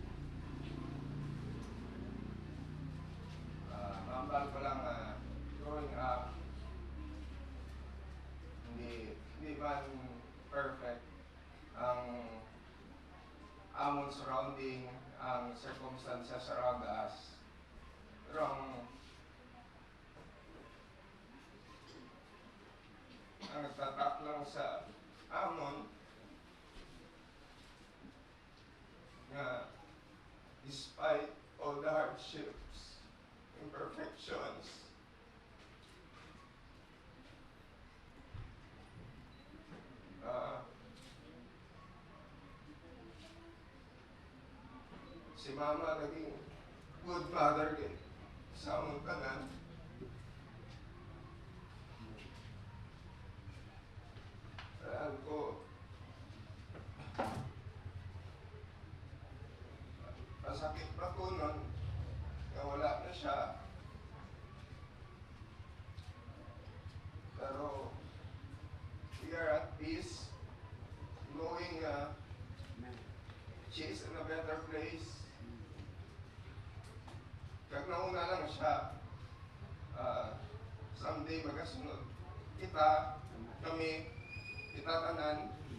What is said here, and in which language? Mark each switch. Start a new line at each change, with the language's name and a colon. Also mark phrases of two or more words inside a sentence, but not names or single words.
Hiligaynon: mambal ko lang
English: growing up,
Hiligaynon: hindi man perfect ang among surrounding, ang
English: circumstances around us.
Hiligaynon: Pero ang nagtatak lang sa amon
English: nga despite all the hardships, imperfections,
Hiligaynon: si mama naging
English: good mother
Hiligaynon: din sa among tanan.
Filipino: Alam ko, masakit pa ko nun na wala na siya.
Hiligaynon: Pero
English: we are at peace, knowing she is in a better place.
Hiligaynon: Kag nauna lang siya, someday magasunod kita, kami, kita tanan.